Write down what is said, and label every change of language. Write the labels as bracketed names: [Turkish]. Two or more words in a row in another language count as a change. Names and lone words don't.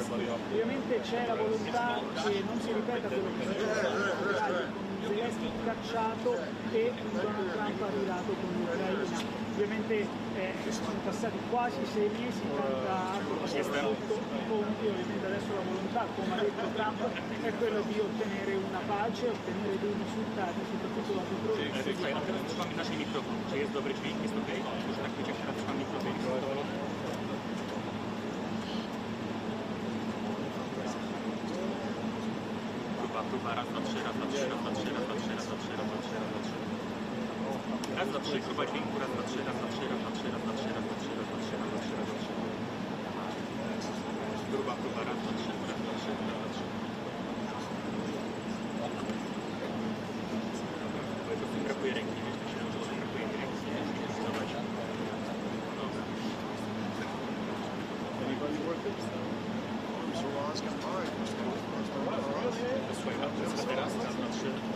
[Italian] Ovviamente c'è la volontà che non si ripeta quello che succede Zelenski cacciato e Donald Trump arrivato con l'Ucraina. Ovviamente sono passati quasi 6 mesi, tanta acqua sotto i ponti, ovviamente adesso la volontà, come ha detto Trump, è quella di ottenere una pace, ottenere dei risultati, soprattutto lato progresso. [Polish] Słuchaj, a teraz trzymamy naszej mikrofon. Czy jest dobry dźwięk? Jest ok? Może tak być, jak teraz trzymam mikrofon. Próba, raz, dwa, trzy, raz, dwa, trzy, raz, dwa, trzy, raz, dwa, trzy, raz, dwa, trzy, raz, dwa, trzy, raz, dwa, trzy. Raz, dwa, trzy, próba dźwięku, raz, dwa, trzy, raz, dwa, trzy, raz, dwa, trzy, raz, dwa, trzy, raz, dwa, trzy, raz, dwa, trzy, raz, dwa, trzy, raz, dwa, trzy. Próba, raz, dwa, trzy, raz, dwa, trzy, raz, dwa, trzy. Po prostu brakuje ręki, wiesz, myślałem, że może brakuje mi ręki, nie? Zobacz. Dobra. Anybody worth it? So lost got mine. Słuchaj, a teraz, raz, dwa, trzy.